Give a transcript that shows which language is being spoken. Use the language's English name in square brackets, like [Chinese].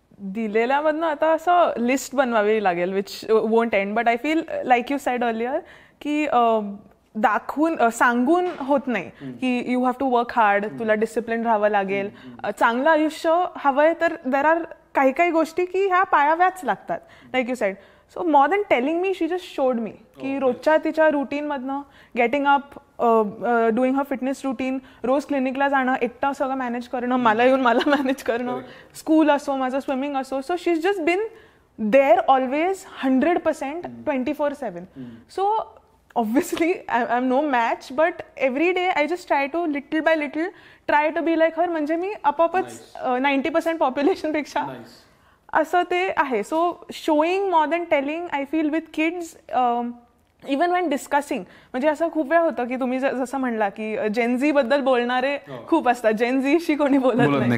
[Marathi] दिलेल्यामधनं आता असं लिस्ट बनवावी लागेल [English] which won't end, but I feel like you said earlier [Marathi] की दाखवून सांगून होत नाही की [English] you have to work hard, [Marathi] तुला डिसिप्लिन राहावं लागेल, चांगलं आयुष्य हवंय तर [English] there are [Marathi] काही काही गोष्टी की ह्या पाळाव्याच लागतात [English] Like you said. So more than telling me, she just showed me [Marathi] की रोजच्या तिच्या रुटीनमधनं [English] getting up, doing her fitness routine, [Marathi] रोज क्लिनिकला जाणं, एकटा सगळं मॅनेज करणं, मला येऊन मला मॅनेज करणं, स्कूल असो, माझं स्विमिंग असो. [English] So she is just been there always 100% 24/7. So obviously I'm no match, but every day I just try to little by little try to be like her. [Marathi] म्हणजे मी आपोआपच 90% पॉप्युलेशन पेक्षा असं ते आहे. [English] so showing more than telling I feel with kids, even when discussing, [Marathi] म्हणजे असं खूप वेळ होतं की तुम्ही जसं म्हणला की जेनझी बद्दल बोलणारे खूप असतात, जेनझीशी कोणी बोलत नाही.